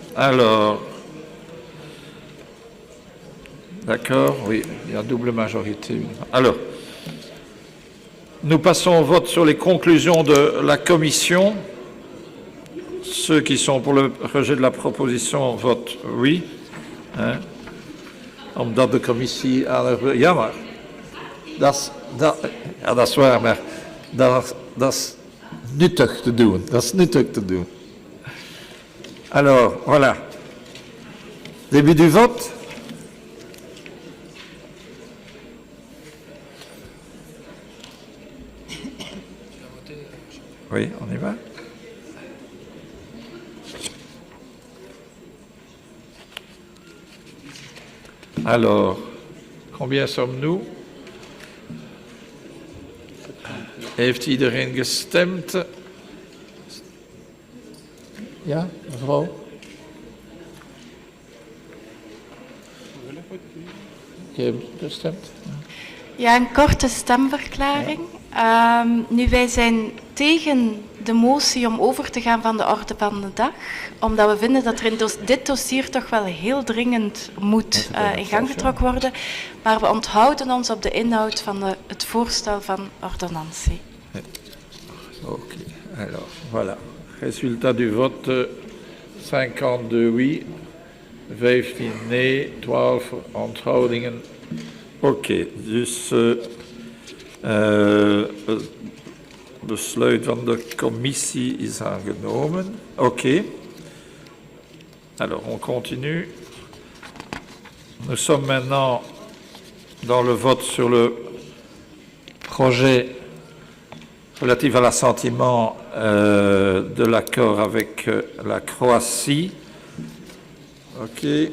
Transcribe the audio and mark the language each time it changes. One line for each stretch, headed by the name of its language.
French: Alors, d'accord, oui, il y a double majorité. Alors, nous passons au vote sur les conclusions de la commission. Ceux qui sont pour le rejet de la proposition votent oui. Hein?
Dutch: Omdat de commissie ja, maar dat is waar, maar dat is nuttig te doen. Dat is nuttig te doen.
French: Alors, voilà. Début du vote. Oui, on y va. Alors, combien sommes-nous?
Dutch: Heeft iedereen gestemd? Ja, mevrouw? Je hebt gestemd? Ja, een korte stemverklaring. Nu, wij zijn tegen de motie om over te gaan van de orde van de dag, omdat we vinden dat er in dit dossier toch wel heel dringend moet in gang getrokken worden, maar we onthouden ons op de inhoud van het voorstel van ordonnantie.
French: Oké, alors, voilà. Résultat du vote, 52 oui,
Dutch: 15 nee, 12 onthoudingen. Oké, dus het besluit van de commissie is aangenomen.
French: Oké. Alors, on continue. Nous sommes maintenant dans le vote sur le projet relatif à l'assentiment de l'accord avec la Croatie. OK.